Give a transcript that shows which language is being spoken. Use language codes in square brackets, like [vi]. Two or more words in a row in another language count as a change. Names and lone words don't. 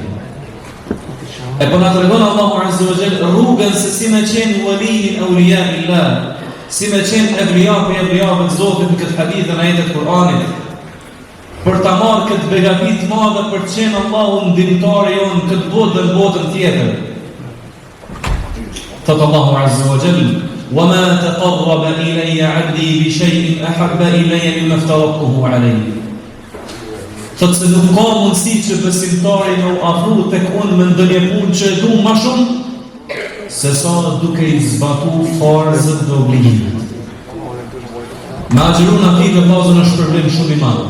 [sq] E po na tregon Allahu [ar] عز وجل [sq] rrugën se si me qenë wali i [ar] أولياء الله, [sq] si me qenë evlia për evliave të Zotit në këtë hadith dhe në ajetet Kur'anit, për ta marrë këtë begati të madhe për të qenë Allahu ndihmëtari jonë në këtë botë dhe në botën tjetër. Thot Allahu [ar] عز وجل: وَمَا تَقَرَّبَ إِلَيَّ عَبْدِي بِشَيْءٍ أَحَبَّ إِلَيَّ مِمَّا افْتَرَضْتُهُ عَلَيْهِ. [sq] Thot se nuk ka mundësi që besimtari më afru tek unë me ndonjë punë që e du më shumë se sa duke i zbatuar farzët dhe obligimet. Me agjëru në fitë vllazën është problem shumë i madh.